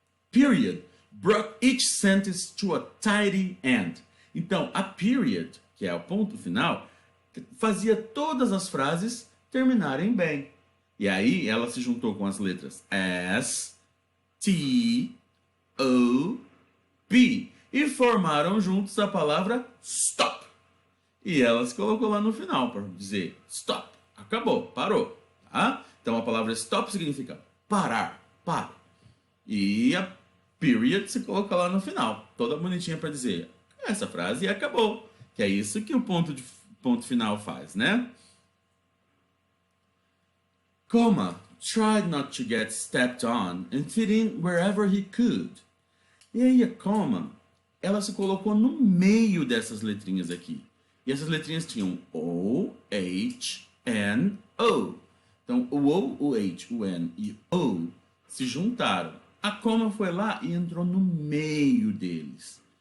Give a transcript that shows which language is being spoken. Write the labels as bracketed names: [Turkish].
[English] Period brought each sentence to a tidy end. [Portuguese] Então, a period, que é o ponto final, fazia todas as frases terminarem bem. E aí ela se juntou com as letras S, T, O, P e formaram juntos a palavra stop. E ela se colocou lá no final para dizer stop, acabou, parou. Tá? Então a palavra stop significa parar, para. E a period se coloca lá no final, toda bonitinha para dizer essa frase acabou. Que é isso que o ponto final faz, né? [English] Comma tried not to get stepped on and fit in wherever he could. [Portuguese] E aí a comma, ela se colocou no meio dessas letrinhas aqui. E essas letrinhas tinham O, H, N, O. Então, o O, o H, o N e O se juntaram. A comma foi lá e entrou no meio deles.